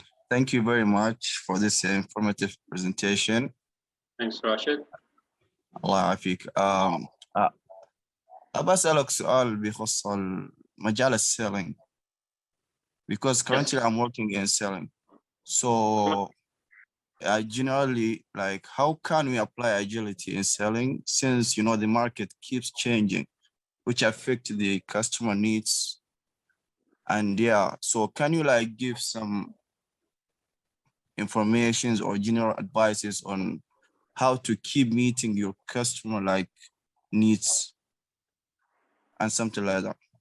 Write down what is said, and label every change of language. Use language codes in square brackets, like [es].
[en] Thank you very much for this informative presentation. Thanks Rashid. [ar] الله يعافيك. أبى أسألك سؤال بخصوص مجال السيلينج. [en] Because currently I'm working in selling, so I generally like how can we apply agility in selling since you know the market keeps changing, which affect the customer needs. And yeah, so can you like give some informations or general advices on how to keep meeting your customer like needs and something like that?